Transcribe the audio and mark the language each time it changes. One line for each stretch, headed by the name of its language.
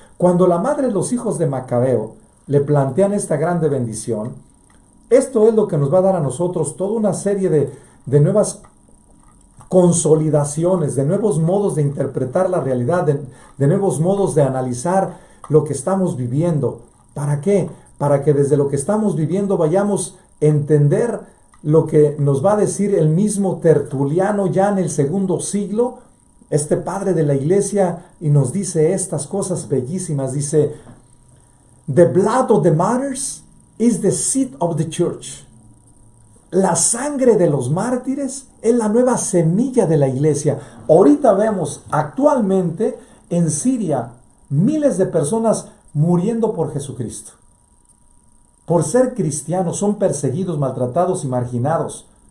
Spanish: Cuando la madre de los hijos de Macabeo le plantean esta grande bendición, esto es lo que nos va a dar a nosotros toda una serie de nuevas consolidaciones, de nuevos modos de interpretar la realidad, de nuevos modos de analizar lo que estamos viviendo. ¿Para qué? Para que desde lo que estamos viviendo vayamos a entender lo que nos va a decir el mismo Tertuliano ya en el segundo siglo, este padre de la iglesia, y nos dice estas cosas bellísimas.
English: Dice, "The blood of the martyrs is the seed of the church."
Spanish: La sangre de los mártires es la nueva semilla de la iglesia. Ahorita vemos actualmente en Siria miles de personas muriendo por Jesucristo. Por ser cristianos son perseguidos, maltratados y marginados.